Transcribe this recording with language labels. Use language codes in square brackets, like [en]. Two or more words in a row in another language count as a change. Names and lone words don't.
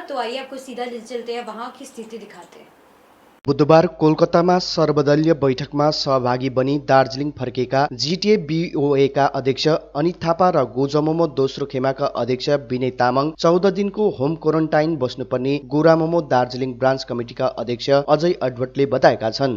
[hi] तो आइए आपको सीधा ले चलते हैं, वहां की स्थिति दिखाते हैं। [ne] बुधबार कोलकातामा सर्वदलीय बैठकमा सहभागी बनी दार्जिलिङ फर्केका जीटीए बीओएका अध्यक्ष अनित थापा र गोजमोमो दोस्रो खेमाका अध्यक्ष विनय तामाङ 14 दिनको [en] home quarantine [ne] बस्नुपर्ने गोरामोमो दार्जिलिङ [en] branch committeeका [ne] अध्यक्ष अजय एडवर्डले बताएका छन्।